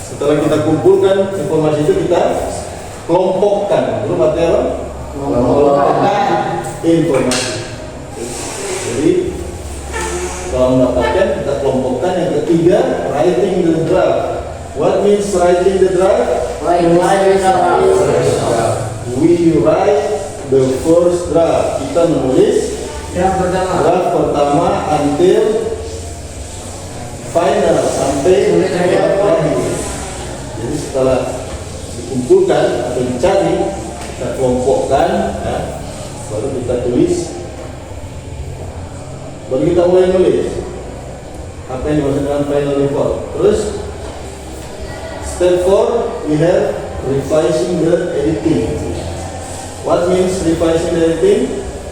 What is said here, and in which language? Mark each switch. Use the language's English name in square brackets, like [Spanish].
[Indonesian] kita kumpulkan informasi itu kita kelompokkan. Belum artinya apa? Kelompokkan informasi. Jadi kalau mendapatkan kita kelompokkan. Yang ketiga, [English] writing the draft. What means writing the draft? We write the first draft. [Indonesian] Kita menulis draft pertama [English] until final, [Indonesian] sampai draft terakhir. Jadi setelah dikumpulkan atau dicari, kita kelompokkan, ya, baru kita tulis, baru kita mulai nulis apa yang dimaksud dengan final report. Terus [English] step 4, we have revising the editing. What means revising the editing?